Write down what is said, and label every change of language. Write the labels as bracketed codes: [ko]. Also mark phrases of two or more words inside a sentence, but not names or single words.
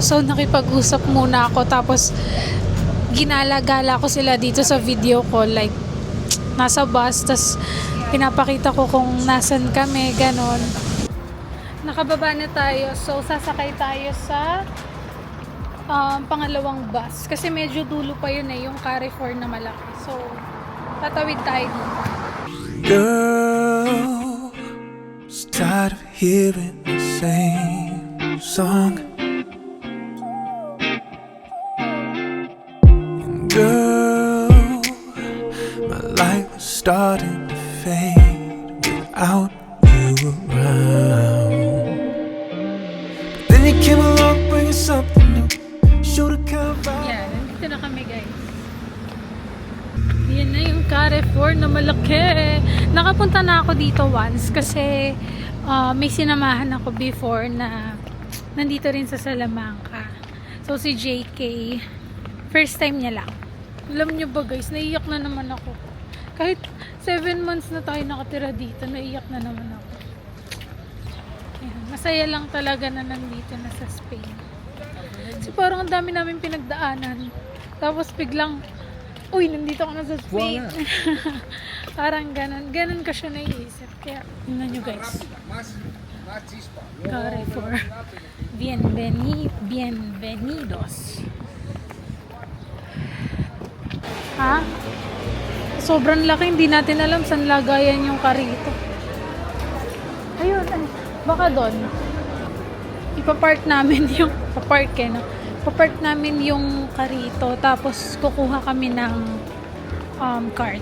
[tl] So, nakipag-usap muna ako, tapos ginala-gala ko sila dito sa video ko, like, nasa bus, tapos pinapakita ko kung nasan kami, ganon. Nakababa na tayo, so sasakay tayo sa pangalawang bus kasi medyo dulo pa yun yung Carrefour na malaki. So, tatawid tayo dito. [en] Girl, was tired of hearing the same song. And girl, my life was starting to fade without you around. But then you came along bringing something new. Showed a kind of vibe. Yeah, [tl] nandito na kami, guys. Carrefour na malaki. Nakapunta na ako dito once kasi may sinamahan ako before na nandito rin sa Salamanca. So si JK, [en] first time [tl] niya lang. Alam niyo ba guys, naiyak na naman ako. Kahit 7 months na tayo nakatira dito, naiyak na naman ako. Ayan, masaya lang talaga na nandito na sa Spain. So parang ang dami namin pinagdaanan. Tapos biglang, uy, nandito ako na sa Spain. Parang ganun ka siya naiisip. Kaya, tingnan nyo guys. Carrefour. Bienvenidos. Ha? Sobrang laki, hindi natin alam saan lagayan yung karito. Ayun, baka doon. Ipapark namin yung papark namin yung karito, tapos kukuha kami ng cart.